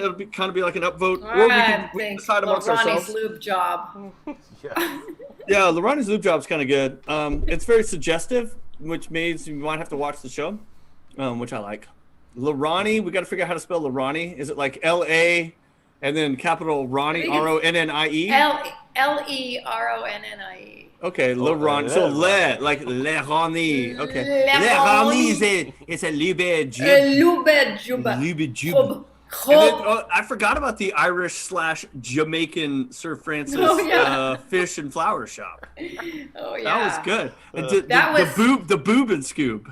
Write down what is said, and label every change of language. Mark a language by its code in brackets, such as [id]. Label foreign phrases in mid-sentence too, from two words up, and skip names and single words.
[en] It'll be like an upvote, or we can decide amongst ourselves. Lube job. Yeah. Yeah, Laronnie's Lube job's kind of good. It's very suggestive, which means you might have to watch the show, which I like. Laronnie, we got to figure out how to spell Laronnie. Is it like L-A and then capital Ronnie, R-O-N-N-I-E? L-E-R-O-N-N-I-E. Okay, Laronnie. So like Laronnie. Okay. Laronnie, it's a Lube job. Lube job. Lube job. And then, I forgot about the Irish/Jamaican Sir Francis fish and flower shop. Oh yeah, that was good. The boob and scoop.